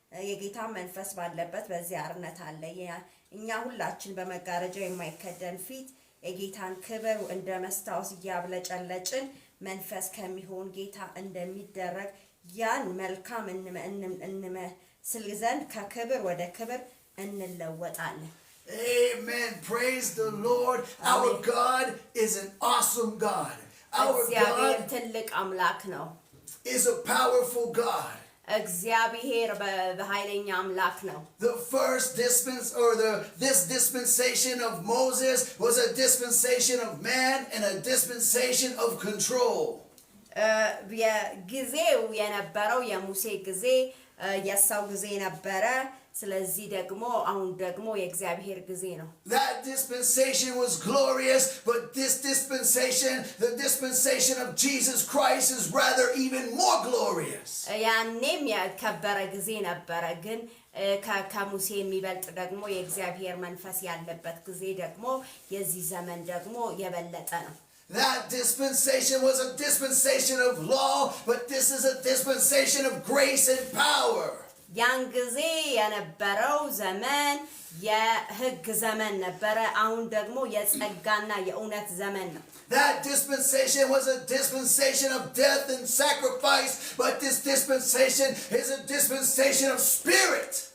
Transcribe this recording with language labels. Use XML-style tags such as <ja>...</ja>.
<am>የጌታ መንፈስ ባለበት በዚያ አርነት አለ እኛ ሁላችን በመጋረጃ የማይከደን ፊት የጌታን ክብር እንደ መስታወት ያብለጨለጭን መንፈስ ከሚሆን ጌታ እንደሚደረግ ያን መልካም እንመስል ዘንድ ከክብር ወደ ክብር እንለወጣለን</am> <en>Amen. Praise the Lord. Our God is an awesome God. Our</en> <am>እግዚአብሔር</am> <en>God</en> <am>ትልቅ አምላክ ነው</am> <en>is a powerful God.</en> <am>እግዚአብሔር በኃይለኛ አምላክ ነው</am> <en>The first this dispensation of Moses was a dispensation of man and a dispensation of control.</en> <am>የጊዜው የነበረው የሙሴ ጊዜ የሳው ጊዜ ነበረ ስለዚህ ደግሞ አሁን ደግሞ የእግዚአብሔር ጊዜ ነው</am> <en>That dispensation was glorious, but this dispensation, the dispensation of Jesus Christ, is rather even more glorious.</en> <am>ያኔም የከበረ ጊዜ ነበረ ግን ከሙሴ የሚበልጥ ደግሞ የእግዚአብሔር መንፈስ ያለበት ጊዜ ደግሞ የዚህ ዘመን ደግሞ የበለጠ ነው</am> <en>That dispensation was a dispensation of law, but this is a dispensation of grace and power.</en> <am>ያን ጊዜ የነበረው ዘመን የሕግ ዘመን ነበረ አሁን ደግሞ የጸጋና የእውነት ዘመን ነው</am> <en>That dispensation was a dispensation of death and sacrifice, but this dispensation is a dispensation of spirit.</en>